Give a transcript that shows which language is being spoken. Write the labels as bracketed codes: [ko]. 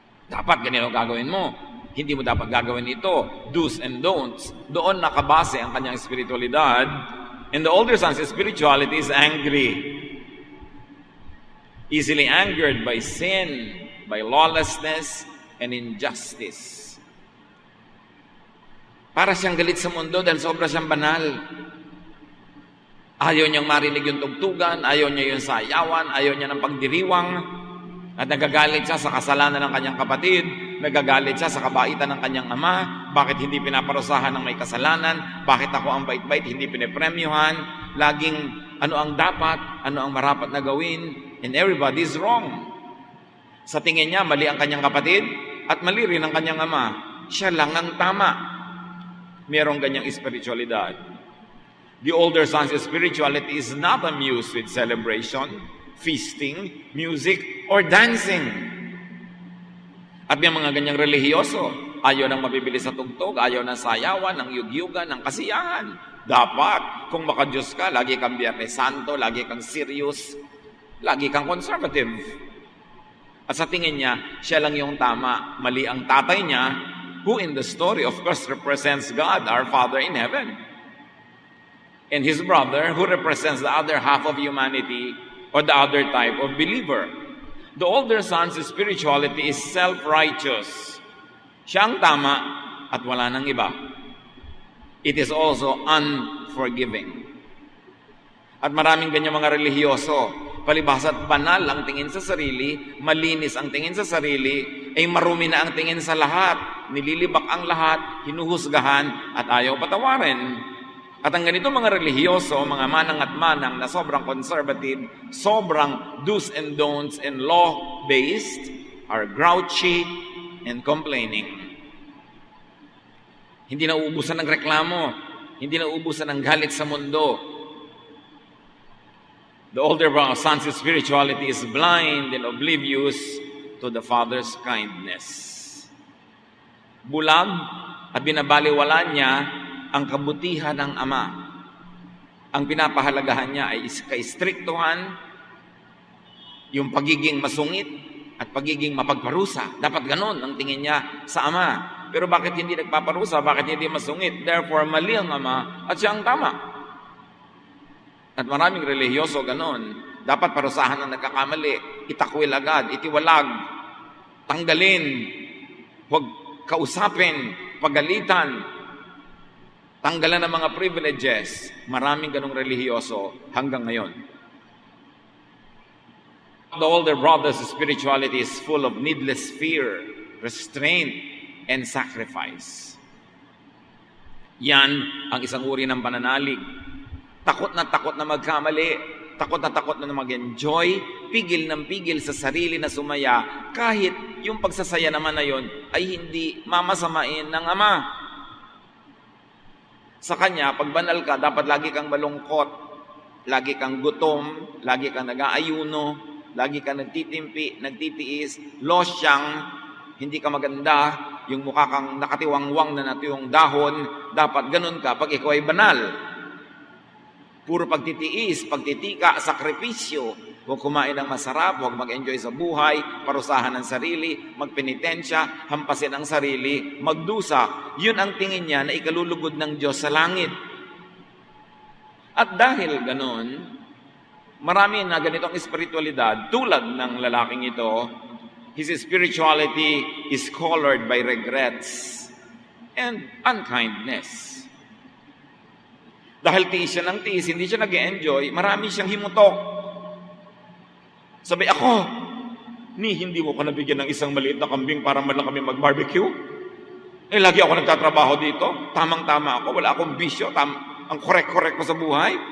[tl] Dapat ganito gagawin mo. Hindi mo dapat gagawin ito. Do's and don'ts. Doon nakabase ang kanyang espiritualidad. [en] And the older son's spirituality is angry. Easily angered by sin, by lawlessness, and injustice. [tl] Para siyang galit sa mundo dahil sobra siyang banal. Ayaw niyang marinig yung tugtugan, ayaw niya yung sayawan, ayaw niya ng pagdiriwang, at nagagalit siya sa kasalanan ng kanyang kapatid, nagagalit siya sa kabaitan ng kanyang ama, bakit hindi pinaparusahan ng may kasalanan, bakit ako ang bait-bait, hindi pinipremyuhan, laging ano ang dapat, ano ang marapat na gawin, [en] and everybody is wrong. [tl] Sa tingin niya, mali ang kanyang kapatid, at mali rin ang kanyang ama. Siya lang ang tama. Merong ganyang espiritualidad. [en] The older son's spirituality is not amused with celebration, feasting, music, or dancing. [tl] At may mga ganyang relihiyoso, ayaw nang mabibili sa tugtog, ayaw ng sayawan, ng yugyugan, ng kasiyahan. Dapat, kung makadiyos ka, lagi kang Biyernes Santo, lagi kang serious, lagi kang conservative. At sa tingin niya, siya lang yung tama, mali ang tatay niya, [en] who in the story, of course, represents God, our Father in heaven. And his brother, who represents the other half of humanity, or the other type of believer. The older son's spirituality is self-righteous. [tl] Siya ang tama at wala nang iba. [en] It is also unforgiving. [tl] At maraming ganyan mga relihiyoso, palibasa't banal ang tingin sa sarili, malinis ang tingin sa sarili, ay marumi na ang tingin sa lahat. nililibak ang lahat, hinuhusgahan, at ayaw patawarin. At ang ganito mga relihiyoso, mga manang at manang na sobrang conservative, sobrang do's and don'ts and law-based, [en] are grouchy and complaining. [tl] Hindi nauubusan ng reklamo, hindi nauubusan ng galit sa mundo. [en] The older son's spirituality is blind and oblivious to the Father's kindness. [tl] Bulag at binabaliwala niya ang kabutihan ng Ama. Ang pinapahalagahan niya ay kaistriktuhan, yung pagiging masungit at pagiging mapagparusa. Dapat ganon ang tingin niya sa Ama. Pero bakit hindi nagpaparusa? Bakit hindi masungit? Therefore, mali ang Ama at siya ang tama. At maraming relihiyoso ganon. Dapat parusahan ang nagkakamali. Itakwil agad, itiwalag, tanggalin, huwag kausapin, pagalitan, tanggalan ng mga privileges. Maraming ganong relihiyoso hanggang ngayon. [en] The older brother's spirituality is full of needless fear, restraint, and sacrifice. [tl] Yan ang isang uri ng pananalig. Takot na magkamali, takot na mag-enjoy, pigil ng pigil sa sarili na sumaya, kahit yung pagsasaya naman na yon ay hindi mamasamain ng Ama. Sa Kanya, pag banal ka, dapat lagi kang malungkot, lagi kang gutom, lagi kang nag-aayuno, lagi kang nagtitimpi, nagtitiis, losyang, hindi ka maganda, yung mukha kang nakatiwangwang na natuyong dahon, dapat ganun ka pag ikaw ay banal. Puro pagtitiis, pagtitika, sakripisyo, huwag kumain ng masarap, huwag mag-enjoy sa buhay, parusahan ng sarili, magpenitensya, hampasin ang sarili, magdusa. Yun ang tingin niya na ikalulugod ng Diyos sa langit. At dahil ganon, marami na ganitong espiritualidad, tulad ng lalaking ito, [en] his spirituality is colored by regrets and unkindness. [tl] Dahil tiis siya ng tiis, hindi siya nag-enjoy, marami siyang himutok. Sabi, ako, hindi mo ko nabigyan ng isang maliit na kambing para man lang kami mag-barbecue? Lagi ako nagtatrabaho dito, tamang-tama ako, wala akong bisyo, ang korek-korek ko sa buhay.